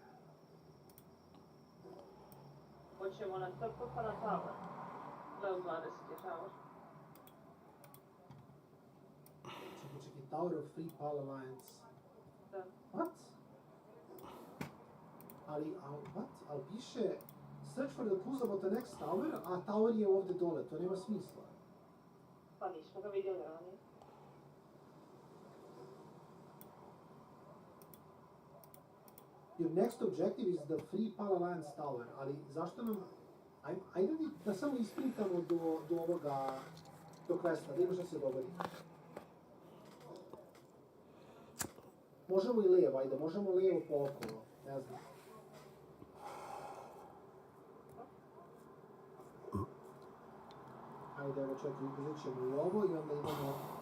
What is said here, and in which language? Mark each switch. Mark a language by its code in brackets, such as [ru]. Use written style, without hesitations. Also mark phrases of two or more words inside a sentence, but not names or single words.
[bs] Hoćemo na trpu pa na tower. Level 20 je tower. Čekaj, Tower of Free Pal Alliance. Da. What? Ali piše [en] search for the clues about the next tower, [bs] a tower je ovdje dole, to nema smisla. Pa nismo ga vidjeli ranije. [en] Your next objective is the Free Palalance Tower, [bs] ali zašto nam... Ajde da samo isprintamo do ovoga, do questa, da ima šta se dogodi. Možemo i lijevo, ajde, možemo lijevo po okolo, ne znam. Ajde, evo čekaj, uzet ćemo i ovo i onda idemo...